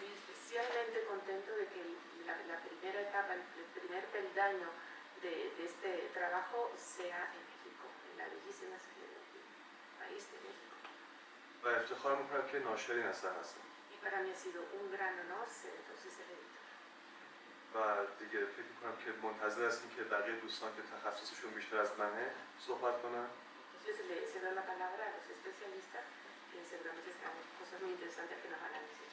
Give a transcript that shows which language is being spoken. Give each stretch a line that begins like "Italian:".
Spanish: Estoy especialmente contento de que la primera etapa, el primer peldaño de este trabajo sea en México, en la bellísima país de México.
Persian: و افتخار میکنم که ناشر این اثر هستم.
Spanish: Y para mí ha sido un gran honor ser entonces el editor.
Persian: و دیگه فکر میکنم که منتظر هستیم که بقیه دوستان که تخصصشون بیشتر از منه صحبت کنن.
Spanish: Entonces se da la palabra a los especialistas que seguramente serán cosas muy interesantes que nos van a decir.